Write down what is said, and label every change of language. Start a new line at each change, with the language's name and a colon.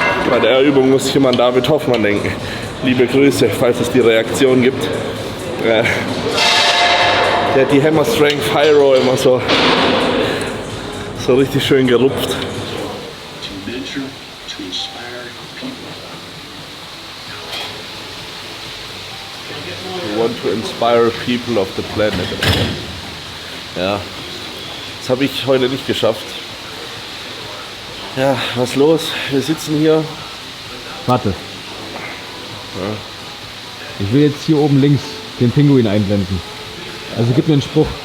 German: Bei der Übung muss ich immer an David Hoffmann denken. Liebe Grüße, falls es die Reaktion gibt. Der hat die Hammer Strength High Row immer so richtig schön gerupft.
English: To mentor, to inspire people. We want to inspire people of the planet.
German: Ja, das habe ich heute nicht geschafft. Ja, was los? Wir sitzen hier. Warte. Ich will jetzt hier oben links den Pinguin einblenden. Also gib mir einen Spruch.